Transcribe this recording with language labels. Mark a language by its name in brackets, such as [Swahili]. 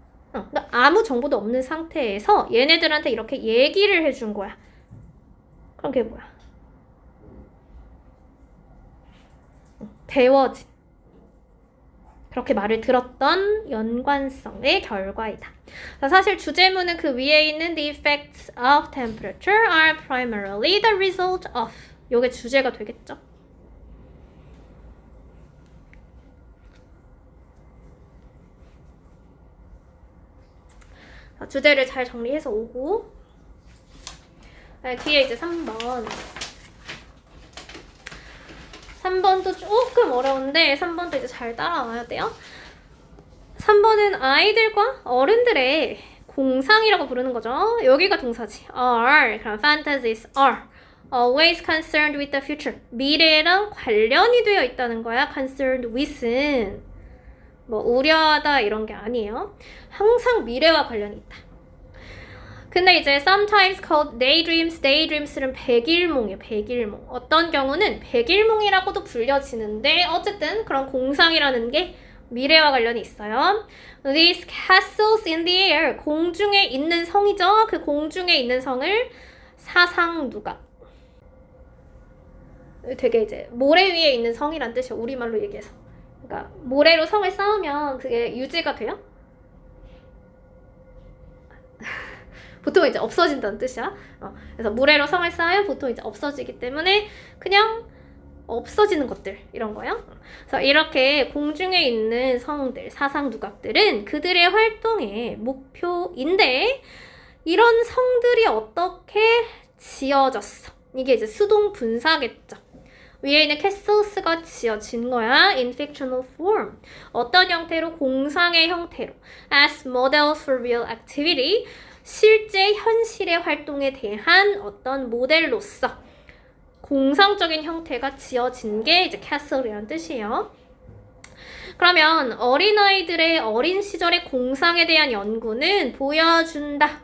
[Korean] 그러니까 아무 정보도 없는 상태에서 얘네들한테 이렇게 얘기를 해준 거야. 그럼 그게 뭐야? 배워진. 그렇게 말을 들었던 연관성의 결과이다. 사실 주제문은 그 위에 있는 [English] the effects of temperature are primarily the result of. [Korean] 요게 주제가 되겠죠. 주제를 잘 정리해서 오고 뒤에 이제 3번 3번도 조금 어려운데 3번도 이제 잘 따라와야 돼요. 3번은 아이들과 어른들의 공상이라고 부르는 거죠. 여기가 동사지. [English] are, [Korean] 그럼 [English] fantasies are always concerned with the future. [Korean] 미래랑 관련이 되어 있다는 거야. [English] concerned with [Korean] 은 뭐 우려하다 이런 게 아니에요. 항상 미래와 관련이 있다. 근데 이제 [English] sometimes called daydreams, [Korean] daydreams는 백일몽이에요. 백일몽. 어떤 경우는 백일몽이라고도 불려지는데 어쨌든 그런 공상이라는 게 미래와 관련이 있어요. [English] These castles in the air, [Korean] 공중에 있는 성이죠. 그 공중에 있는 성을 사상누각. 되게 이제 모래 위에 있는 성이란 뜻이에요. 우리말로 얘기해서. 그러니까 모래로 성을 쌓으면 그게 유지가 돼요? 보통 이제 없어진다는 뜻이야. 그래서 모래로 성을 쌓아야 보통 이제 없어지기 때문에 그냥 없어지는 것들 이런 거요. 그래서 이렇게 공중에 있는 성들, 사상 누각들은 그들의 활동의 목표인데 이런 성들이 어떻게 지어졌어? 이게 이제 수동 분사겠죠. 위에 있는 castles,가 지어진 거야. [English] in fictional form. [Korean] 어떤 형태로? 공상의 형태로. [English] as models for real activity. [Korean] 실제 현실의 활동에 대한 어떤 모델로서 공상적인 형태가 지어진 게 이제 castle이라는 뜻이에요. 그러면 어린아이들의 어린 시절의 공상에 대한 연구는 보여준다.